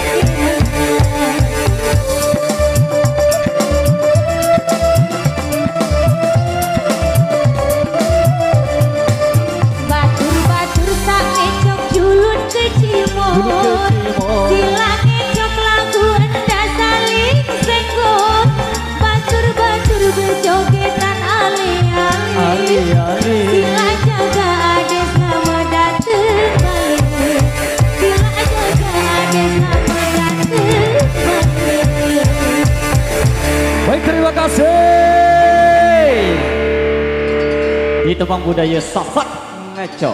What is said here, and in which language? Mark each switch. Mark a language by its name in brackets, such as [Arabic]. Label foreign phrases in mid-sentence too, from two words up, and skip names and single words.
[Sasak] Batur-batur tak ngecok julun kecimol Sila ngecok lagu enda saling senggol Batur-batur berjogetan ale-ale Sila jaga ade [Indonesian] selamat datang balik [Sasak] Sila jaga ade [Indonesian] selamat datang balik Baik, terima kasih. Di Tembang Budaya Sasak Ngecok.